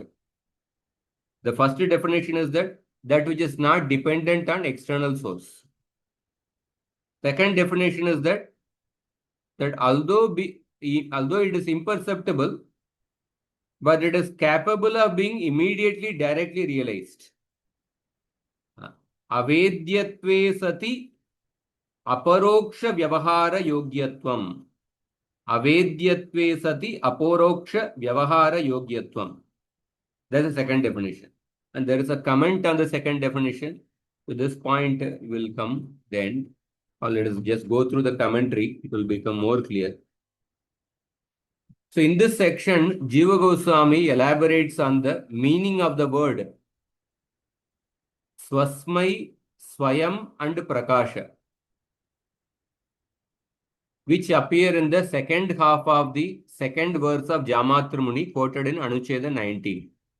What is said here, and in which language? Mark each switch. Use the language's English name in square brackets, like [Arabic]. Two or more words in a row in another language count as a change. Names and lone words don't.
[English] The first definition is that which is not dependent on external source. Second definition is that although it is imperceptible, but it is capable of being immediately directly realized. [Sanskrit] अवेद्यत्वे सति अपरोक्ष व्यवहार योग्यत्वम्. अवेद्यत्वे सति अपरोक्ष व्यवहार योग्यत्वम्. [English] That's the second definition. And there is a comment on the second definition. To this point will come then. Or let us just go through the commentary. It will become more clear. So in this section, Jīva Goswami elaborates on the meaning of the word Swasmai, Swayam and Prakasha, which appear in the second half of the second verse of Jāmatra Muni quoted in Anuccheda 19.